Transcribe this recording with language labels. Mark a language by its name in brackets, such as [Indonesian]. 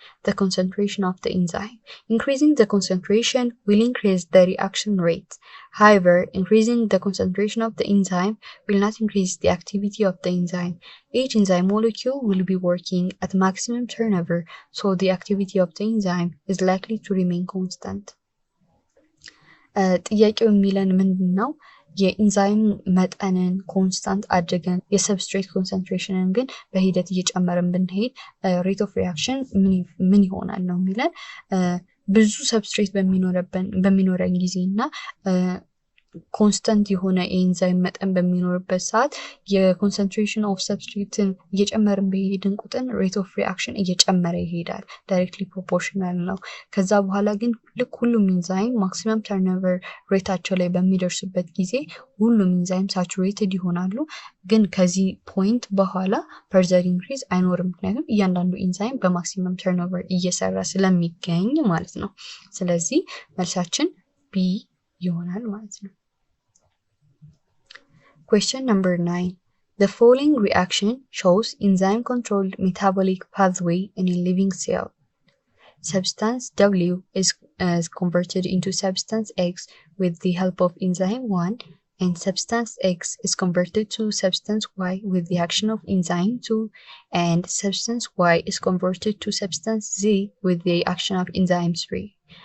[English] The concentration of the enzyme. Increasing the concentration will increase the reaction rate. However, increasing the concentration of the enzyme will not increase the activity of the enzyme. Each enzyme molecule will be working at maximum turnover, so the activity of the enzyme is likely to remain constant. [Amharic] ጥያቄው የሚለን ምንድነው? የኢንዛይም መጠንን ኮንስታንት አድርገን የሰብስትሬት ኮንሰንትሬሽንን ግን በሂደት እየጨመርን ብንሄድ ሬት ኦፍ ሪአክሽን ምን ይሆናል ነው የሚለን። ብዙ ሰብስትሬት በሚኖረን ጊዜና ኮንስታንት የሆነ የኢንዛይም መጠን በሚኖርበት ሰዓት የኮንሰንትሬሽን ኦፍ ሰብስትሬትን እየጨመርን በሄድን ቁጥር ሬት ኦፍ ሪአክሽን እየጨመረ ይሄዳል። ዳይሬክትሊ ፕሮፖርሽናል ነው። ከዛ በኋላ ግን ልክ ሁሉም ኢንዛይም ማክሲመም ተርኖቨር ሬታቸው ላይ በሚደርሱበት ጊዜ ሁሉም ኢንዛይም ሳቹሬትድ ይሆናሉ። ግን ከዚህ ፖይንት በኋላ ፈርዘር ኢንክሪዝ አይኖርም፣ ምክንያቱም እያንዳንዱ ኢንዛይም በማክሲመም ተርኖቨር እየሰራ ስለሚገኝ ማለት ነው። ስለዚህ መልሳችን ቢ ይሆናል ማለት ነው። [English] Question number 9. The following reaction shows enzyme-controlled metabolic pathway in a living cell. Substance W is converted into substance X with the help of enzyme 1, and substance X is converted to substance Y with the action of enzyme 2, and substance Y is converted to substance Z with the action of enzyme 3.